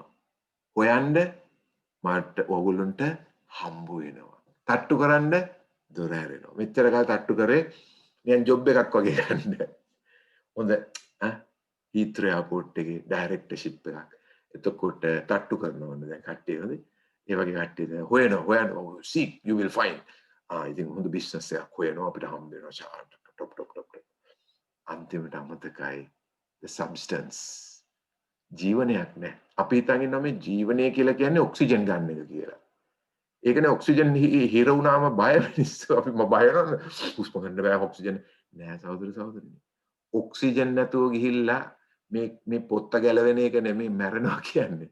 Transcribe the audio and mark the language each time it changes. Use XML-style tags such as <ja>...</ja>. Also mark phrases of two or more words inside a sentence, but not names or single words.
<si>හොයන්න මට ඕගොල්ලොන්ට හම්බ වෙනවා. තට්ටු කරන්න දොර ඇරෙනවා. මෙච්චර කාල තට්ටු කරේ නිකන් ජොබ් එකක් වගේ ගන්න. හොඳ හීත්‍රෝ එයාපෝට් එකේ ඩයරෙක්ටර්ෂිප් එකක්. එතකොට තට්ටු කරනවා දැන් කට්ටිය හොඳ. ඒ වගේ කට්ටිය දැන් හොයනවා</si> <en>seek you will find.</en> <si>ඉතින් හොඳ බිස්නස් එකක් හොයනවා අපිට හම්බ වෙනවා ෂාට් ටොප්. අන්තිමට අමතකයි</si> <en>the substance.</en> <si>ජීවනයක් නෑ. අපි හිතන් ඉන්නවා මේ ජීවනය කියලා කියන්නේ ඔක්සිජන් ගන්න එක කියලා. ඒකනේ ඔක්සිජන් හිර වුණාම බය මිනිස්සු අපි බය වෙනවා. හුස්ම ගන්න බෑ ඔක්සිජන් නෑ සහෝදරනි. ඔක්සිජන් නැතුව ගිහිල්ලා මේ පොත්ත ගැලවෙන එක නෙමෙයි මැරෙනවා කියන්නේ.</si>